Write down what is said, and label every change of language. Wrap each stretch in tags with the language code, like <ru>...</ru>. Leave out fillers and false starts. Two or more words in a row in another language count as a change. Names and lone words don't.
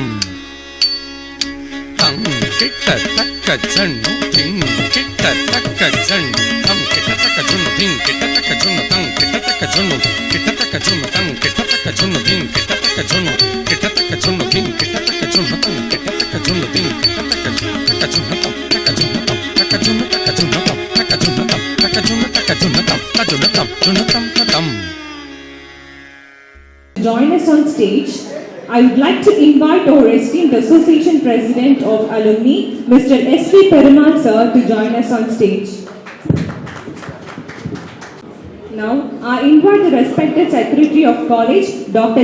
<en>ತಂ ಕಿಟ್ಟ ತಕ್ಕ ಜಣ್ಣು ತಿಂಗ್ ಕಿಟ್ಟ ತಕ್ಕ ಜಣ್ಣು ತಂ ಕಿಟ್ಟ ತಕ್ಕ ಜುಣ್ಣು ತಿಂಗ್ ಕಿಟ್ಟ ತಕ್ಕ ಜುಣ್ಣು ತಂ ಕಿಟ್ಟ ತಕ್ಕ ಜುಣ್ಣು ಕಿಟ್ಟ ತಕ್ಕ ಜುಣ್ಣು ತಂ ಕಿಟ್ಟ ತಕ್ಕ ಜುಣ್ಣು ತಿಂಗ್ ಕಿಟ್ಟ ತಕ್ಕ ಜುಣ್ಣು ಕಿಟ್ಟ ತಕ್ಕ ಜುಣ್ಣು ತಿಂಗ್ ಕಿಟ್ಟ ತಕ್ಕ ಜುಣ್ಣು ತಂ ಕಿಟ್ಟ ತಕ್ಕ ಜುಣ್ಣು ತಿಂಗ್ ಕಿಟ್ಟ ತಕ್ಕ ಜುಣ್ಣು ತಕ್ಕ ಜುಣ್ಣು ತಂ ತಕ್ಕ ಜುಣ್ಣು ತಂ ತಕ್ಕ ಜುಣ್ಣು ತಕ್ಕ ಜುಣ್ಣು ತಂ ತಕ್ಕ ಜುಣ್ಣು ತಂ ತಕ್ಕ ಜುಣ್ಣು ತಕ್ಕ Join us on stage. I would like to invite our esteemed Association President of Alumni, Mr. S.P. Perumal sir, to join us on stage. Now, I invite the respected Secretary of College, Dr.</en>